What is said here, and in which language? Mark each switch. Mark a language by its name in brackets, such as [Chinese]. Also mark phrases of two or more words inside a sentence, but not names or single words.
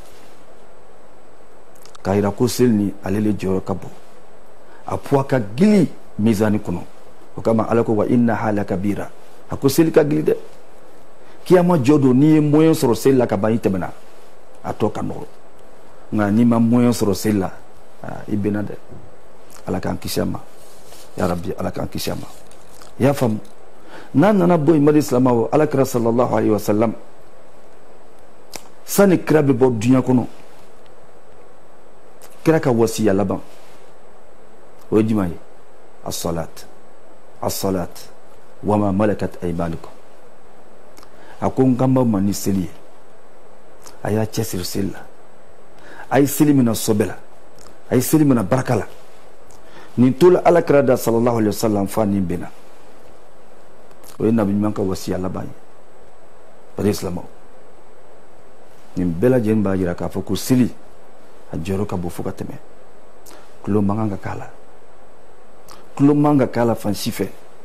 [Bambara] ka yira ko seli ni ale le jɔyɔrɔ ka bon a poids ka gili mizani kɔnɔ o kama ala ko [Arabic] وإنها لكبيرة [Bambara] a ko seli ka gili dɛ kiyama jɔ don n'i ye moyen sɔrɔ seli la ka ban i tɛmɛna a tɔ ka nɔgɔ nka n'i ma moyen sɔrɔ seli la i bɛna dɛ ala k'an kisi a ma [Arabic] يا رب [Bambara] ala k'an kisi a ma i y'a faamu n'a nana bɔ yen madi silamɛw alakira [Arabic] صلى الله عليه وسلم [Bambara] sani kira bɛ bɔ dunuya kɔnɔ kira ka wasiya laban o ye jumɛn ye [Arabic] الصلاة وما ملكت أيمانكم [Bambara] a ko n kan b'aw ma ni seli ye a y'a cɛsiri seli la a ye seli minɛ sobɛ la a ye seli minɛ baraka la nin tola alakira da [Arabic] صلى الله عليه وسلم [Bambara] fa nin bɛnna o ye nabi ɲuman ka wasiya laban ye bari silamɛw nin bɛɛ lajɛlen b'a jira k'a fɔ ko seli a jɔyɔrɔ ka bon fo ka tɛmɛ tulo man kan ka k'a la tulo man kan ka k'a la fan si fɛ